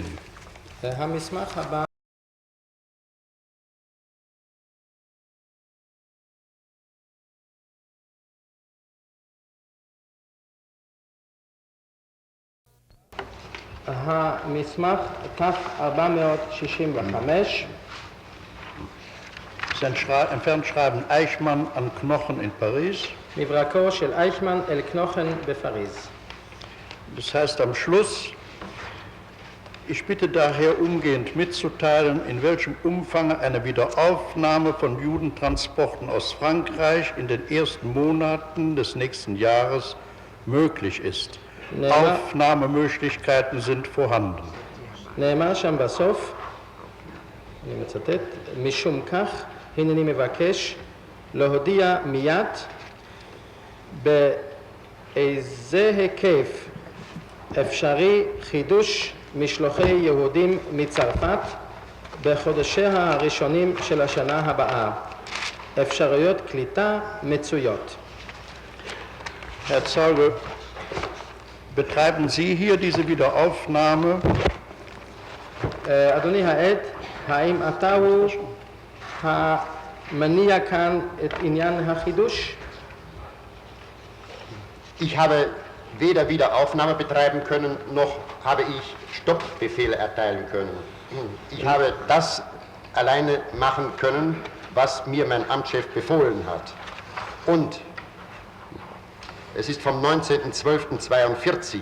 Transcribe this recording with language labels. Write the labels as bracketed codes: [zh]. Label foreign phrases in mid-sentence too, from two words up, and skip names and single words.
[he] המסמך הבא המסמך T465 [de] Das ist ein Fernschreiben Eichmann an Knochen in Paris. [he] מברקו של אייכמן אל קנוכן בפריז. [de] Das heißt am Schluss, ich bitte daher umgehend mitzuteilen, in welchem Umfang eine Wiederaufnahme von Judentransporten aus Frankreich in den ersten Monaten des nächsten Jahres möglich ist. Aufnahmemöglichkeiten sind vorhanden. [he] נאמר שם בסוף, אני מצטט, משום כך הנני מבקש להודיע מיד באיזה היקף אפשרי חידוש משלוחי יהודים מצרפת בחודשיה הראשונים של השנה הבאה. אפשרויות קליטה מצויות. [de] Herr Zeuge, betreiben Sie hier diese Wiederaufnahme? [he] אדוני העד, האם אתה הוא המניע כאן את עניין החידוש? [de] Ich habe weder Wiederaufnahme betreiben können, noch habe ich Stoppbefehle erteilen können. Ich habe das alleine machen können, was mir mein Amtschef befohlen hat. Und es ist vom 19.12.42.